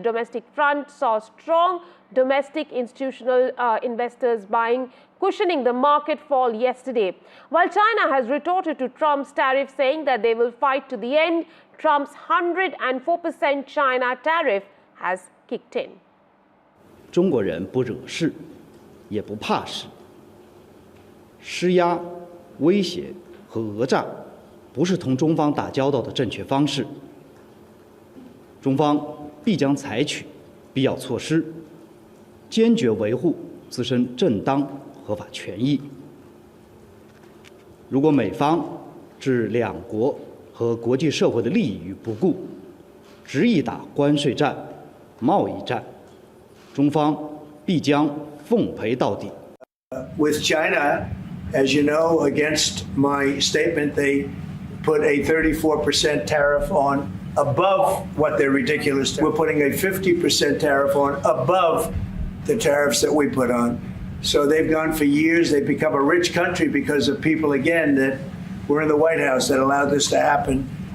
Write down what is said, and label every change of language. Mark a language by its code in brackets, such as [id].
[en] The domestic front saw strong domestic institutional investors buying, cushioning the market fall yesterday. While China has retorted to Trump's tariff, saying that they will fight to the end, Trump's 104% China tariff has kicked in. [zh] 中国人不惹事，也不怕事。施压、威胁和讹诈不是同中方打交道的正确方式。中方必将采取必要措施，坚决维护自身正当合法权益。如果美方置两国和国际社会的利益于不顾，执意打关税战、贸易战，中方必将奉陪到底。 [en] With China, as you know, against my statement, they put a 34% tariff on above what their ridiculous tariff. We're putting a 50% tariff on above the tariffs that we put on. So they've gone for years. They've become a rich country because of people, again, that were in the White House that allowed this to happen.